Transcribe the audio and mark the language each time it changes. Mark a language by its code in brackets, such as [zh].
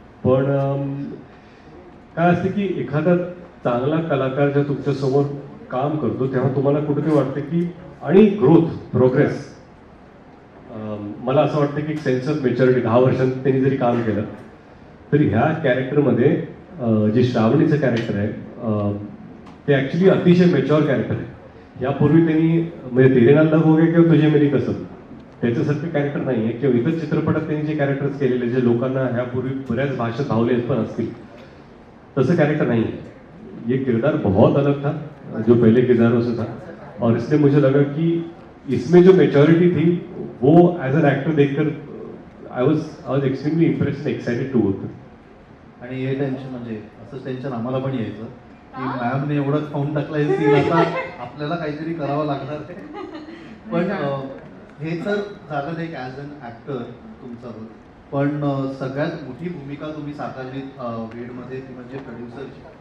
[mr] पण काय असते की एखादा चांगला कलाकार जेव्हा तुमच्या समोर काम करतो तेव्हा तुम्हाला कुठेतरी वाटतं की, आणि प्रोग्रेस, मला असं वाटतं की सेन्स ऑफ मॅच्युरिटी 10 वर्षांत त्यांनी जरी काम केलं तरी ह्या कॅरेक्टरमध्ये जे श्रावणीचं कॅरेक्टर आहे ते ॲक्च्युली अतिशय मॅच्युअर कॅरेक्टर आहे. यापूर्वी त्यांनी म्हणजे तेरे नाल लग हो गया किंवा तुझे मेरी कसम त्याच्यासारखं कॅरेक्टर नाही आहे, किंवा इतर चित्रपटात त्यांनी जे कॅरेक्टर्स केलेले जे लोकांना ह्यापूर्वी बऱ्याच भाषेत भावले पण असतील तसं कॅरेक्टर [hi] नहीं है. ये किरदार बहुत अलग था जो पहले किरदारों से था, और इसलिए मुझे लगा कि इसमें जो मेच्योरिटी थी वो एज एन एक्टर देखकर [en] I was extremely impressed and excited to work. [mr] आणि हे टेन्शन म्हणजे असं टेन्शन आम्हाला पण यायचं की मॅमने एवढं खाऊन टाकलंय सीन, आता आपल्याला काहीतरी करावं लागणार आहे. पण हे तर झालं एक ॲज अन ॲक्टर तुमचं. पण सगळ्यात मोठी भूमिका तुम्ही साकारलीत वेडमध्ये ती म्हणजे प्रोड्युसरची.